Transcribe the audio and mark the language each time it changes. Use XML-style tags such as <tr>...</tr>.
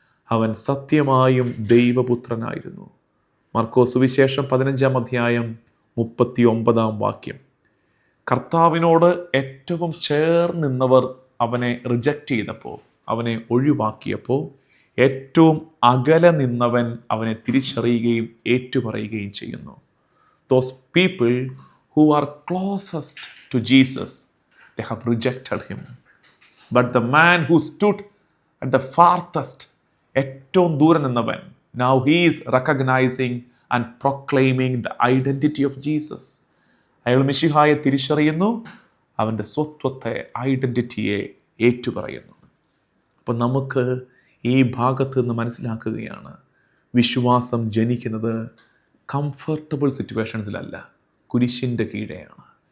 <ml>അവൻ സത്യമായും ദൈവപുത്രനായിരുന്നു. മർക്കോസ് സുവിശേഷം 15-ാം അധ്യായം 39-ാം വാക്യം. കർത്താവിനോട് ഏറ്റവും ചേർന്നിന്നവർ അവനെ റിജക്റ്റ് ചെയ്തപ്പോൾ, അവനെ ഒഴിവാക്കിയപ്പോൾ, ഏറ്റവും അകലെ നിന്നവൻ അവനെ തിരിച്ചറിയുകയും ഏറ്റുപറയുകയും ചെയ്യുന്നു.</ml> <en>Those people who are closest to Jesus, they have rejected him. But the man who stood at the farthest,</en> <ml>ഏറ്റവും ദൂരെ നിന്നവൻ,</ml> <en>now he is recognizing and proclaiming the identity of Jesus.</en> <ml>അയാൾ മിശിഹായെ തിരിച്ചറിയുന്നു, അവൻ്റെ സ്വത്വത്തെ, ഐഡൻറ്റിറ്റിയെ ഏറ്റുപറയുന്നു. അപ്പം നമുക്ക് ഈ ഭാഗത്ത് നിന്ന് മനസ്സിലാക്കുകയാണ്, വിശ്വാസം ജനിക്കുന്നത് കംഫർട്ടബിൾ സിറ്റുവേഷൻസിലല്ല, കുരിശിൻ്റെ കീഴെയാണ്.</ml>